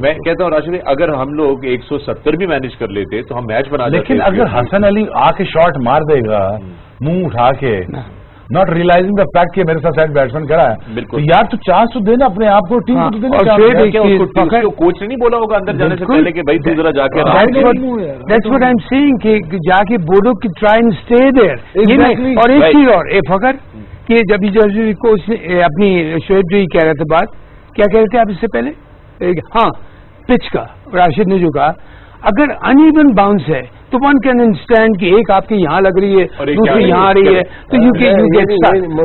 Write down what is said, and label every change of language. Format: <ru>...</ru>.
<hi>मैं कहता हूँ राशिद, अगर हम लोग 170 भी मैनेज कर लेते तो हम मैच बना लेते। लेकिन अगर हसन अली आके शॉट मार देगा मुंह उठा के,</hi> <en>not realising the fact</en> <hi>कि मेरे साथ शायद बैट्समैन करा है, तो यार तो चांस तो देना अपने आप को, टीम को तो देना। कोच ने नहीं बोला होगा अंदर जाने से पहले कि भाई तू जरा जाके।</hi> <en>That's what I'm saying</en> <hi>कि जाके बोलो कि</hi> <en>try and stay there।</en> <hi>और एक चीज और फखर कि जब कोच ने अपनी शोएब जी कह रहे थे बात, क्या कह रहे थे आप इससे पहले? हाँ, पिच का राशिद ने जो कहा, अगर अनइवन बाउंस है तो</hi> <en>one can understand</en> <hi>कि एक आपके यहाँ लग रही है, दूसरी यहाँ आ रही है, तो</hi> <en>You get stuck.</en>